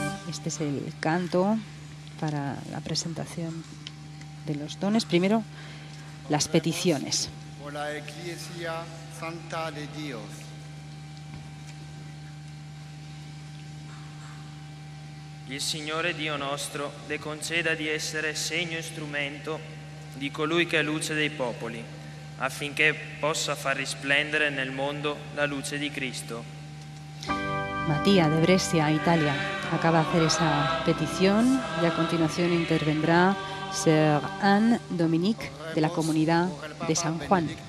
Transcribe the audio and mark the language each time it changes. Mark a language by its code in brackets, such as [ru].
[es] Este es el canto para la presentación de los dones. Primero, las peticiones. Por la Iglesia Santa de Dios. [it] Il Signore Dio nostro le conceda di essere segno e strumento di colui che è luce dei popoli, affinché possa far risplendere nel mondo la luce di Cristo. [es] Matías de Brescia, Italia, acaba de hacer esa petición y a continuación intervendrá Sir Anne Dominique de la comunidad de San Juan.